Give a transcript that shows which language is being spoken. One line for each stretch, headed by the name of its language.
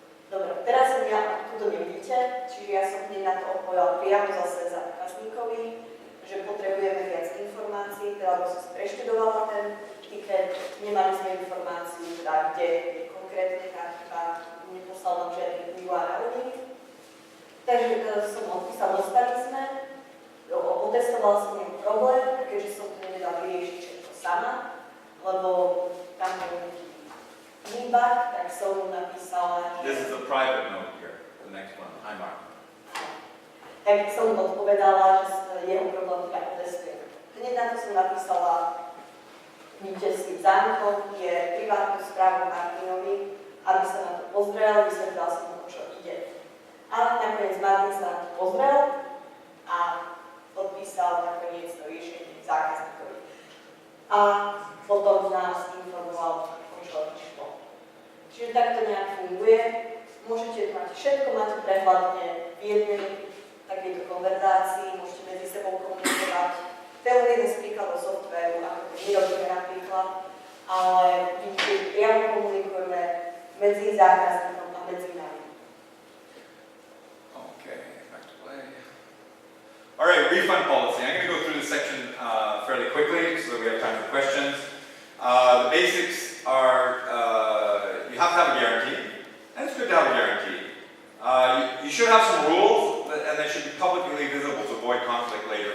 Slovak: Dobre, teraz som ja, tu to nevidíte, čiže ja som hneď na to odpovedala priamo zase zákazníkovi, že potrebujeme viac informácií, teda lebo som si preštudovala ten ticket, nemali sme informáciu, teda kde je konkrétne tá chyba, neposlal nám žiadny URL. Takže som odpísal, dostali sme, otestovala som jeho problém, keďže som to nevedala vyriešiť všetko sama, lebo tam bol nejaký feedback, tak som mu napísala, že...
English: This is a private note here, the next one. Hi, Mark.
Slovak: Tak som mu odpovedala, že jeho problém teda otestujem. Hneď na to som napísala, vidíte si, zámkom je privátnu správu Martinovi, aby sa na to pozrel, vysvetlila som mu, čo ide. Ale nakoniec Martin sa na to pozrel a odpísal nakoniec to riešenie zákazníkovi. A potom nás informoval, o čo išlo. Čiže takto nejak funguje. Môžete mať všetko, máte prehľadne v jednej takéto konverzácii, môžete medzi sebou komunikovať. To je len jeden z príkladov softvéru, ako to my robíme napríklad, ale vidíte, priamo komunikujeme medzi zákazníkom a medzi nami.
English: Okay, back to play. All right, refund policy. I'm going to go through this section fairly quickly so that we have time for questions. The basics are you have to have a guarantee, and it's good to have a guarantee. You should have some rules, and they should be publicly visible to avoid conflict later.